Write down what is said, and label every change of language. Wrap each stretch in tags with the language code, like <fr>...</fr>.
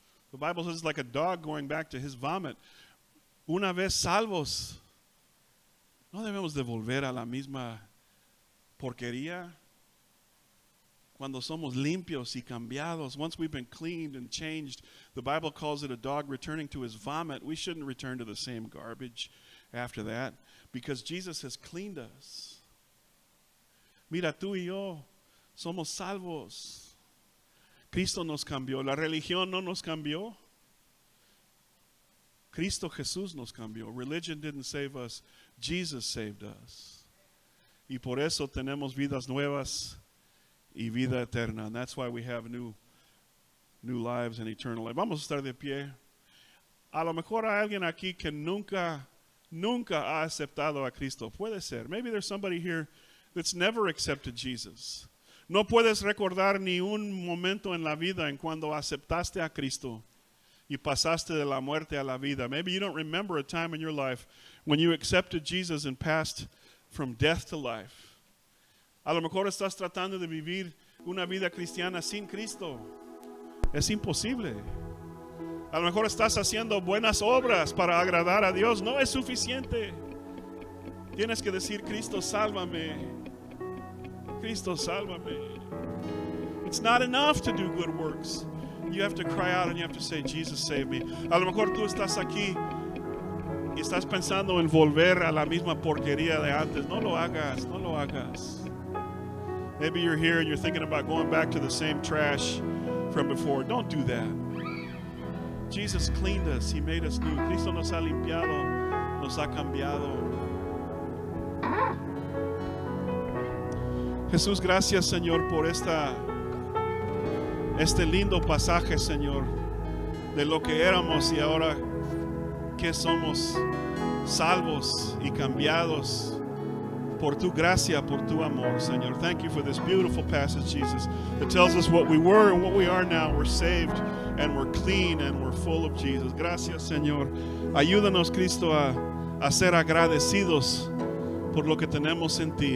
<en>The Bible says it's like a dog going back to his vomit.</en> <es>Una vez salvos, no debemos de volver a la misma porquería. Cuando somos limpios y cambiados,</es> <en>once we've been cleaned and changed, the Bible calls it a dog returning to his vomit. We shouldn't return to the same garbage after that because Jesus has cleaned us.</en> <es>Mira, tú y yo somos salvos. Cristo nos cambió. La religión no nos cambió. Cristo Jesús nos cambió.</es> <en>Religion didn't save us. Jesus saved us.</en> <es>Y por eso tenemos vidas nuevas y vida eterna.</es> <en>And that's why we have new lives and eternal life.</en> <es>Vamos a estar de pie. A lo mejor hay alguien aquí que nunca ha aceptado a Cristo. Puede ser.</es> <en>Maybe there's somebody here that's never accepted Jesus.</en> <es>No puedes recordar ni un momento en la vida en cuando aceptaste a Cristo y pasaste de la muerte a la vida.</es> <en>Maybe you don't remember a time in your life when you accepted Jesus and passed from death to life.</en> <es>A lo mejor estás tratando de vivir una vida cristiana sin Cristo. Es imposible. A lo mejor estás haciendo buenas obras para agradar a Dios. No es suficiente. Tienes que decir, Cristo, sálvame. Cristo, sálvame.</es> <en>It's not enough to do good works. You have to cry out and you have to say, Jesus, save me.</en> <es>A lo mejor tú estás aquí y estás pensando en volver a la misma porquería de antes. No lo hagas, no lo hagas.</es> <en>Maybe you're here and you're thinking about going back to the same trash from before. Don't do that. Jesus cleaned us. He made us new.</en> <es>Cristo nos ha limpiado, nos ha cambiado. Jesús, gracias, Señor, por este lindo pasaje, Señor, de lo que éramos y ahora que somos salvos y cambiados por tu gracia, por tu amor, Señor.</es> <en>Thank you for this beautiful passage, Jesus, that tells us what we were and what we are now. We're saved and we're clean and we're full of Jesus.</en> <es>Gracias, Señor. Ayúdanos, Cristo, a ser agradecidos por lo que tenemos en ti.</es>